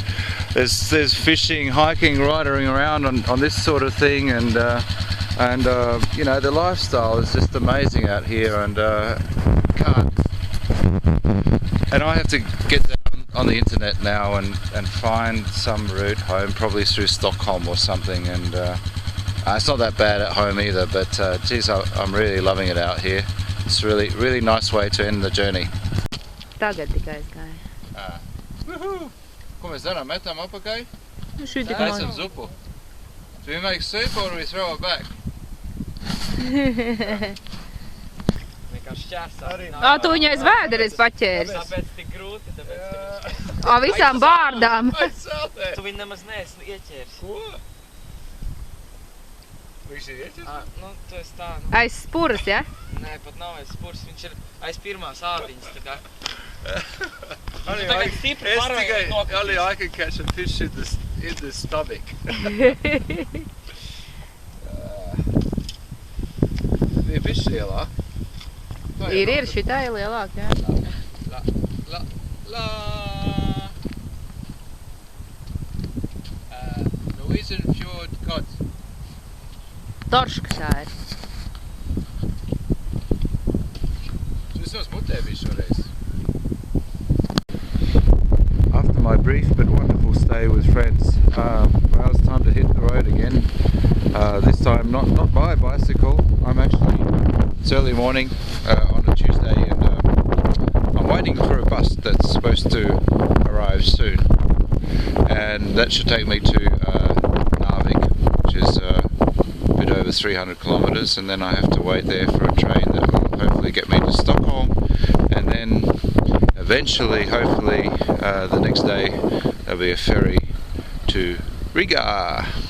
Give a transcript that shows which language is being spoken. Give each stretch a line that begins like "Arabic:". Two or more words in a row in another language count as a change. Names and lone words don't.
English: There's fishing, hiking, riding around on this sort of thing, and you know, the lifestyle is just amazing out here, and I have to get down on the internet now and find some route home, probably through Stockholm or something, and it's not that bad at home either, but geez, I'm really loving it out here. It's really nice way to end the journey.
Latvian: Tagad tikai aizgāja. Woohoo! Ko mēs darām? Metam apakai? Šī tik man. Taisam zupu.
English: Do we make soup or do we throw it back?
Latvian: Tu viņu aiz vēderes paķēris. Tāpēc tik grūti, tāpēc... Visām bārdām. Tu viņu nemaz neesi ieķēris. Ko? Viņš ir ieķēris? Nu, tu esi tā. Aiz spuras, ja? Nē, pat nav aiz spurs, viņš ir aiz pirmās ādiņas, tā kā.
English: Only I can catch a fish in the stomach.
Latvian: Ir bišķi lielāk. Ir, šitā ir lielāk, jā.
English: Norwegian fjord cod.
Latvian: Torškas jā ir. Tu esi mutē bijis šoreiz.
English: After my brief but wonderful stay with friends, well, it's time to hit the road again. This time not by bicycle. It's early morning on a Tuesday, and I'm waiting for a bus that's supposed to arrive soon, and that should take me to Narvik, which is a bit over 300 kilometers, and then I have to wait there for a train that will hopefully get me to Stockholm, and then eventually, hopefully, the next day there'll be a ferry to Riga.